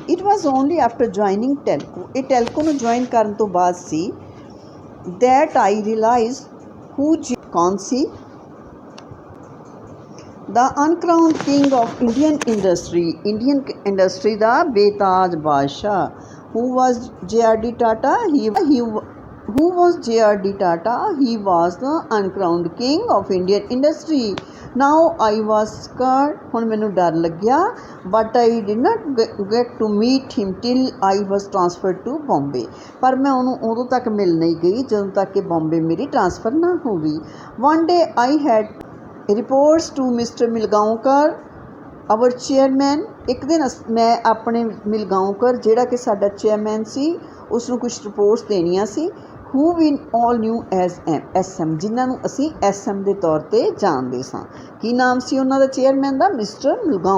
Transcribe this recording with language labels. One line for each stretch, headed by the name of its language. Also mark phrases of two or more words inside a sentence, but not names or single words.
English: It was only after joining Telco,
Punjabi: ਇਹ ਟੈਲਕੋ ਨੂੰ ਜੁਆਇਨ ਕਰਨ ਤੋਂ ਬਾਅਦ ਸੀ,
English: that I realise
Punjabi: ਕੌਣ ਸੀ,
English: the uncrowned king of Indian industry
Punjabi: ਦਾ ਬੇਤਾਜ ਬਾਦਸ਼ਾਹ।
English: Who was J.R.D. Tata? Who was J.R.D. Tata? He was the uncrowned king of Indian industry. Now I was scared,
Punjabi: ਹੁਣ ਮੈਨੂੰ ਡਰ ਲੱਗਿਆ,
English: but I did not get to meet him till I was transferred to Bombay.
Punjabi: ਪਰ ਮੈਂ ਉਹਨੂੰ ਉਦੋਂ ਤੱਕ ਮਿਲ ਨਹੀਂ ਗਈ ਜਦੋਂ ਤੱਕ ਕਿ ਬੰਬੇ ਮੇਰੀ ਟ੍ਰਾਂਸਫਰ ਨਾ ਹੋ ਗਈ।
English: One day I had reports to Mr.
Punjabi: Milgaonkar,
English: our chairman,
Punjabi: ਇੱਕ ਦਿਨ ਮੈਂ ਆਪਣੇ ਮਿਲਗਾਓਂਕਰ, ਜਿਹੜਾ ਕਿ ਸਾਡਾ ਚੇਅਰਮੈਨ ਸੀ, ਉਸ ਨੂੰ ਕੁਛ ਰਿਪੋਰਟਸ ਦੇਣੀਆਂ ਸੀ।
English: who we all knew as SM,
Punjabi: ਜਿਨ੍ਹਾਂ ਨੂੰ ਅਸੀਂ SM ਦੇ ਤੌਰ 'ਤੇ ਜਾਣਦੇ ਸਾਂ। ਕੀ ਨਾਮ ਸੀ ਉਹਨਾਂ ਦਾ ਚੇਅਰਮੈਨ ਦਾ? ਮਿਸਟਰ ਮਿਲਗਾਓਂ।